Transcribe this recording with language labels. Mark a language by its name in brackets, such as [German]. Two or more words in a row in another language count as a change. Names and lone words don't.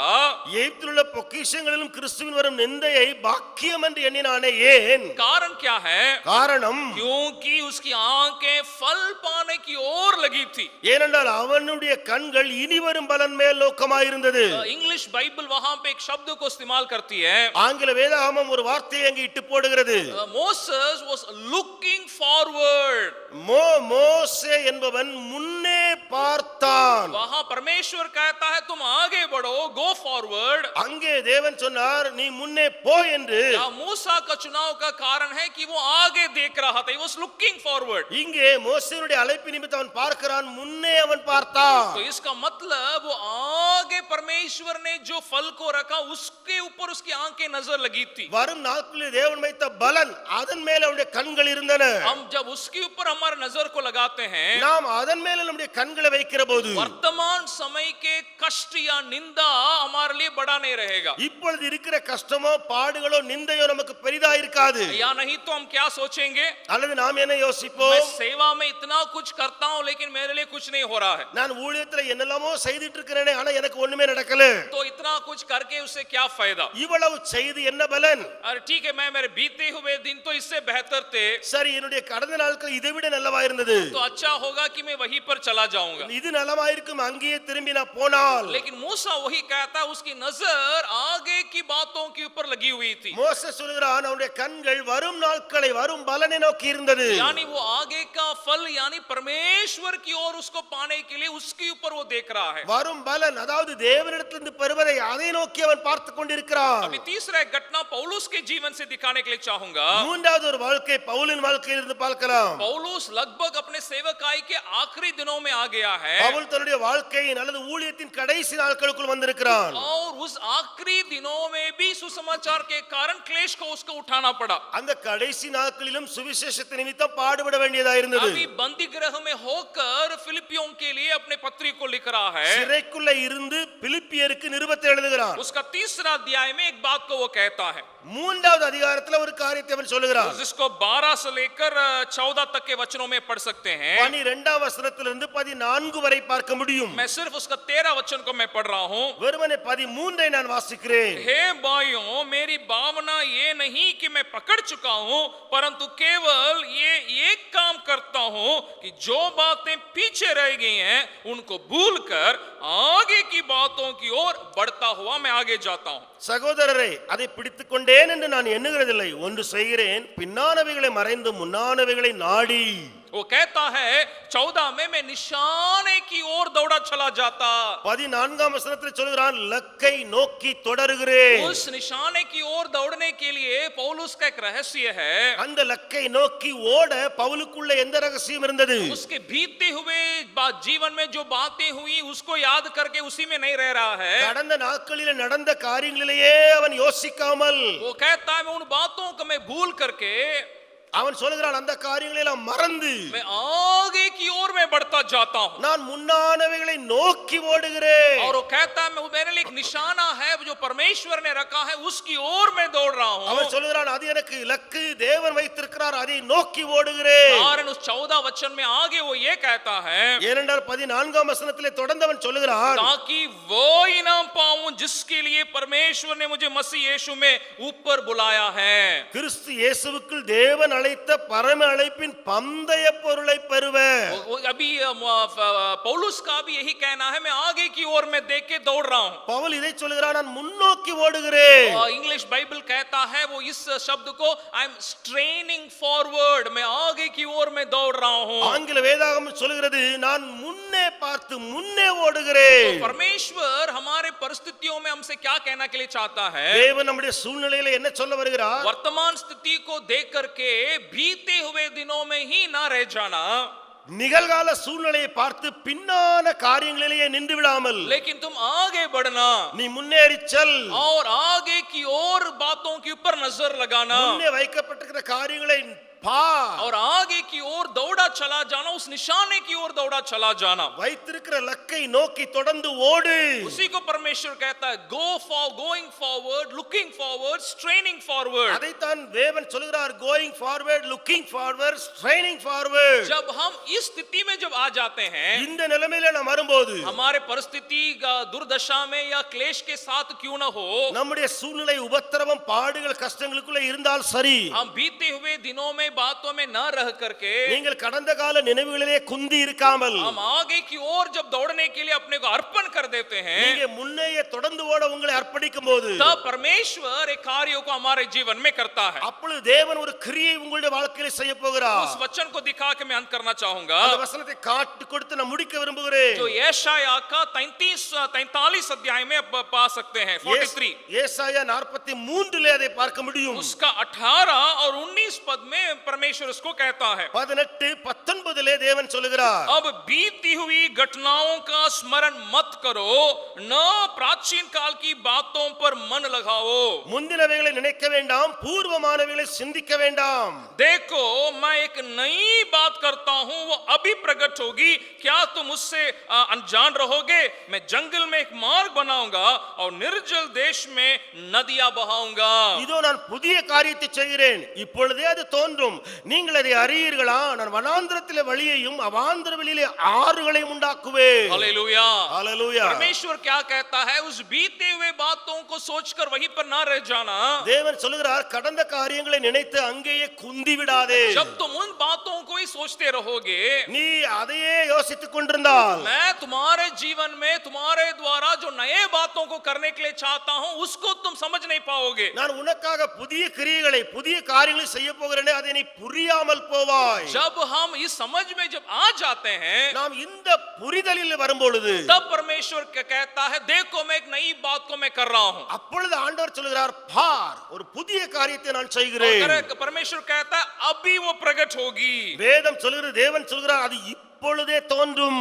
[Tamil] எகிப்தில் உள்ள பொக்கிஷங்களிலும் கிறிஸ்துவின் வரும் நிந்தையை பாக்கியம் என்று எண்ணினானே. ஏன்? [Hindi] कारण क्या है? [Tamil] காரணம், [Hindi] क्योंकि उसकी आंखें फल पाने की ओर लगी थी. [Tamil] ஏனென்றால் அவனுடைய கண்கள் இனிவரும் பலன் மேல் நோக்கமாயிருந்தது. [English] English Bible [Hindi] वहां पे एक शब्द को इस्तेमाल करती है, [Tamil] ஆங்கில வேதாகமம் ஒரு வார்த்தையை அங்கே இட்டு போடுகிறது. [English] Moses was looking forward. [Tamil] மோசே என்பவன் முன்னே பார்த்தான். [Hindi] वहां परमेश्वर कहता है तुम आगे बढ़ो, [English] go forward. [Tamil] அங்கே தேவன் சொன்னார் நீ முன்னே போ என்று. [Hindi] मूसा का चुनाव का कारण है कि वो आगे देख रहा था, [English] he was looking forward. [Tamil] இங்கே மோசேனுடைய அழைப்பு நிமித்தம் அவன் பார்க்கிறான், முன்னே அவன் பார்த்தான். [Hindi] तो इसका मतलब वो आगे परमेश्वर ने जो फल को रखा उसके ऊपर उसकी आंखें नजर लगी थी. [Tamil] வரும் நாட்களில் தேவன் வைத்த பலன் அதன் மேல அவனுடைய கண்கள் இருந்தன. [Hindi] हम जब उसके ऊपर हमारे नजर को लगाते हैं, [Tamil] நாம் அதன் மேல நம்முடைய கண்களை வைக்கிற போது [Hindi] वर्तमान समय के कष्ट या निंदा हमारे लिए बड़ा नहीं रहेगा. [Tamil] இப்பொழுது இருக்கிற கஷ்டமோ பாடுகளோ நிந்தையோ நமக்கு பெரிதா இருக்காது. [Hindi] या नहीं तो हम क्या सोचेंगे, [Tamil] அல்லது நாம் என்ன [Hindi] मैं [Tamil] யோசிப்போம், [Hindi] सेवा में इतना कुछ करता हूं लेकिन मेरे लिए कुछ नहीं हो रहा है, [Tamil] நான் ஊழியத்துல என்னெல்லாமோ செய்துட்டு இருக்கிறேனே ஆனா எனக்கு ஒண்ணுமே நடக்கல. [Hindi] तो इतना कुछ करके उससे क्या फायदा. [Tamil] இவ்வளவு செய்து என்ன பலன்? [Hindi] अरे ठीक है, मैं मेरे बीते हुए दिन तो इससे बेहतर थे, [Tamil] சரி, என்னுடைய கடந்த நாட்கள் இதை விட நல்லவா இருந்தது, [Hindi] तो अच्छा होगा कि मैं वहीं पर चला जाऊंगा. [Tamil] இது நலமா இருக்கும், அங்கேயே திரும்பி நான் போனால். [Hindi] लेकिन मूसा वही कहता, उसकी नजर आगे की बातों के ऊपर लगी हुई थी. [Tamil] மோசே சொல்கிறான் அவனுடைய கண்கள் வரும் நாட்களை வரும் பலனை நோக்கி இருந்தது. [Hindi] यानी वो आगे का फल यानी परमेश्वर की ओर उसको पाने के लिए उसके ऊपर वो देख रहा है. [Tamil] வரும் பலன் அதாவது தேவனிடத்திலிருந்து பெறுவதை அதை நோக்கி அவன் பார்த்து கொண்டிருக்கிறான். [Hindi] अभी तीसरा एक घटना पौलुस के जीवन से दिखाने के लिए चाहूंगा. [Tamil] மூன்றாவது ஒரு வாழ்க்கை பவுலின் வாழ்க்கையிலிருந்து பார்க்கலாம். [Hindi] पौलुस लगभग अपने सेवकाई के आखिरी दिनों में आ गया है, [Tamil] பவுல் தன்னுடைய வாழ்க்கையின் அல்லது ஊழியத்தின் கடைசி நாட்களுக்குள் வந்திருக்கிறான். [Hindi] और उस आखिरी दिनों में भी सुसमाचार के कारण क्लेश को उसको उठाना पड़ा. [Tamil] அந்த கடைசி நாட்களிலும் சுவிசேஷத்தை நிமித்தம் பாடுபட வேண்டியதா இருந்தது. [Hindi] अभी बंदी गृह में होकर फिलिपियों के लिए अपने पत्री को लिख रहा है. [Tamil] சிறைக்குள்ள இருந்து பிலிப்பியருக்கு நிருபத்தை எழுதுகிறான். [Hindi] उसका तीसरा अध्याय में एक बात को वो कहता है, [Tamil] மூன்றாவது அதிகாரத்துல ஒரு காரியத்தை அவன் சொல்லுகிறான். [Hindi] जिसको 12 से लेकर 14 तक के वचनों में पढ़ सकते हैं. [Tamil] 12ஆம் வசனத்திலிருந்து 14 வரை பார்க்க முடியும். [Hindi] मैं सिर्फ उसका 13 वचन को मैं पढ़ रहा हूं. [Tamil] வெறுமனே 13ஐ நான் வாசிக்கிறேன். [Hindi] हे भाइयों, मेरी भावना ये नहीं कि मैं पकड़ चुका हूं, परंतु केवल ये एक काम करता हूं कि जो बातें पीछे रह गई हैं उनको भूलकर आगे की बातों की ओर बढ़ता हुआ मैं आगे जाता हूं. [Tamil] சகோதரரே, அதை பிடித்துக் கொண்டேன் என்று நான் எண்ணுகிறதில்லை, ஒன்று செய்கிறேன், பின்னானவைகளை மறைந்து முன்னானவைகளை நாடி. [Hindi] वो कहता है 14 में मैं निशाने की ओर दौड़ा चला जाता. [Tamil] 14ஆம் வசனத்தில் சொல்கிறான் लक्कै நோக்கி தொடருகிறேன். [Hindi] उस निशाने की ओर दौड़ने के लिए पौलुस का एक रहस्य है. [Tamil] அந்த लक्कै நோக்கி ஓட பவுலுக்குள்ள எந்த ரகசியம் இருந்தது? [Hindi] उसके बीते हुए जीवन में जो बातें हुई उसको याद करके उसी में नहीं रह रहा है. [Tamil] கடந்த நாட்களில் நடந்த காரியங்களிலேயே அவன் யோசிக்காமல், [Hindi] वो कहता है मैं उन बातों को मैं भूल करके [Tamil] அவன் சொல்கிறான் அந்த காரியங்களை எல்லாம் மறந்து [Hindi] मैं आगे की ओर मैं बढ़ता जाता हूं. [Tamil] நான் முன்னானவைகளை நோக்கி ஓடுகிறேன். [Hindi] और वो कहता है मैं मेरे लिए एक निशाना है जो परमेश्वर ने रखा है उसकी ओर मैं दौड़ रहा हूं. [Tamil] அவன் சொல்கிறான் அது எனக்கு இலக்கு, தேவன் வைத்திருக்கிறார், அதை நோக்கி ஓடுகிறேன். [Hindi] कारण उस 14 वचन में आगे वो ये कहता है, [Tamil] ஏனென்றால் 14ஆம் வசனத்திலே தொடர்ந்தவன் சொல்கிறான் [Hindi] ताकि वो इनाम पाऊं जिसके लिए परमेश्वर ने मुझे मसीह यीशु में ऊपर बुलाया है. [Tamil] கிறிஸ்து இயேசுவுக்குள் தேவன் அழைத்த பரம அழைப்பின் பந்தய பொருளை பெறுவேன். [Hindi] अभी पौलुस का भी यही कहना है, मैं आगे की ओर में देख के दौड़ रहा हूं। [Tamil] பவுல் இதை சொல்கிறார், நான் முன்னோக்கி ஓடுகிறேன். [English] English Bible [Hindi] कहता है वो इस शब्द को [English] I am straining forward, [Hindi] मैं आगे की ओर में दौड़ रहा हूं। [Tamil] ஆங்கில வேதாகமம் சொல்கிறது, நான் முன்னே பார்த்து முன்னே ஓடுகிறேன். [Hindi] परमेश्वर हमारे परिस्थितियों में हमसे क्या कहना के लिए चाहता है? [Tamil] தேவன் நம்முடைய சூழ்நிலையில என்ன சொல்ல வருகிறார்? [Hindi] वर्तमान स्थिति को देख करके बीते हुए दिनों में ही ना रह जाना, [Tamil] நிகழ்கால சூழ்நிலையை பார்த்து பின்னான காரியங்களிலேயே நின்று விடாமல், [Hindi] लेकिन तुम आगे बढ़ना [Tamil] நீ முன்னேறி செல். [Hindi] और आगे की ओर बातों के ऊपर नजर लगाना [Tamil] முன்னே வைக்கப்பட்டிருக்கிற காரியங்களை பார். [Hindi] और आगे की ओर दौड़ा चला जाना, उस निशाने की ओर दौड़ा चला जाना। [Tamil] வைத்திருக்கிற லக்கை நோக்கி தொடர்ந்து ஓடு. [Hindi] उसी को परमेश्वर कहता है [English] going forward, looking forward, straining forward. [Tamil] அதைத்தான் தேவன் சொல்கிறார், [English] going forward, looking forward, straining forward. [Hindi] जब हम इस स्थिति में जब आ जाते हैं, [Tamil] இந்த நிலைமையில நாம் வரும்போது, [Hindi] हमारे परिस्थिति दुर्दशा में या क्लेश के साथ क्यों न हो, [Tamil] நம்முடைய சூழ்நிலை உபத்திரவம் பாடுகள் கஷ்டங்களுக்குள்ள இருந்தால் சரி, [Hindi] हम बीते हुए दिनों में बातों में न रह करके, [Tamil] நீங்கள் கடந்த கால நினைவுகளிலே குந்தி இருக்காமல், [Hindi] हम आगे की ओर जब दौड़ने के लिए अपने को अर्पण कर देते हैं, [Tamil] நீங்க முன்னேயே தொடர்ந்து ஓட உங்களை அர்ப்பணிக்கும் போது, [Hindi] तब परमेश्वर एक कार्यों को हमारे जीवन में करता है। [Tamil] அப்பொழுது தேவன் ஒரு கிரியை உங்களுடைய வாழ்க்கையில செய்ய போகிறார். [Hindi] उस वचन को दिखा के मैं अंत करना चाहूंगा, [Tamil] அந்த வசனத்தை காட்டு கொடுத்து நான் முடிக்க விரும்புகிறேன். [Hindi] जो यशाया का 43 अध्याय में आप पा सकते हैं। [Tamil] 43 ஏசாயா 43 அதை பார்க்க முடியும். [Hindi] उसका 18 और 19 पद में परमेश्वर उसको कहता है। [Tamil] 18 19 தேவன் சொல்லுகிறார், [Hindi] अब बीती हुई घटनाओं का स्मरण मत करो, न प्राचीन काल की बातों पर मन लगाओ। [Tamil] முந்தினவைகளை நினைக்க வேண்டாம், பூர்வமானவைகளை சிந்திக்க வேண்டாம். [Hindi] देखो मैं एक नई बात करता हूं, वो अभी प्रकट होगी, क्या तुम उससे अनजान रहोगे? मैं जंगल में एक मार्ग बनाऊंगा और निर्जल देश में नदियां बहाऊंगा। [Tamil] இதோ நான் புதிய காரியத்தை செய்கிறேன், இப்பொழுதே அது தோன்றும், நீங்கள் அதை அறியீர்களா? நான் வனாந்திரத்திலே வழியையும் அவாந்திர வெளியிலே ஆறுகளையும் உண்டாக்குவேன். [Hindi] हालेलुया। [Tamil] ஹalleluya. [Hindi] परमेश्वर क्या कहता है? उस बीते हुए बातों को सोचकर वहीं पर ना रह जाना। [Tamil] தேவன் சொல்லுகிறார், கடந்த காரியங்களை நினைத்து அங்கேயே குந்தி விடாதே. [Hindi] जब तुम उन बातों को ही सोचते रहोगे, [Tamil] நீ அதையே யோசித்துக் கொண்டிருந்தால், [Hindi] मैं तुम्हारे जीवन में तुम्हारे द्वारा जो नए बातों को करने के लिए चाहता हूं, उसको तुम समझ नहीं पाओगे। [Tamil] நான் உனக்காக புதிய கிரியைகளை புதிய காரியங்களை செய்ய போகிறேனே, அதை நீ புரியாமல் போவாய். [Hindi] जब हम इस समझ में जब आ जाते हैं, [Tamil] நாம் இந்த புரிதலில் வரும்பொழுது, [Hindi] तब परमेश्वर कहता है देखो मैं एक नई बात को मैं कर रहा हूं। [Tamil] அப்பொழுது ஆண்டவர் சொல்கிறார், பார், ஒரு புதிய காரியத்தை நான் செய்கிறேன். [Hindi] परमेश्वर कहता है अभी वो प्रकट होगी। [Tamil] வேதம் சொல்கிறது, தேவன் சொல்கிறார், அது இப்பொழுதே தோன்றும்.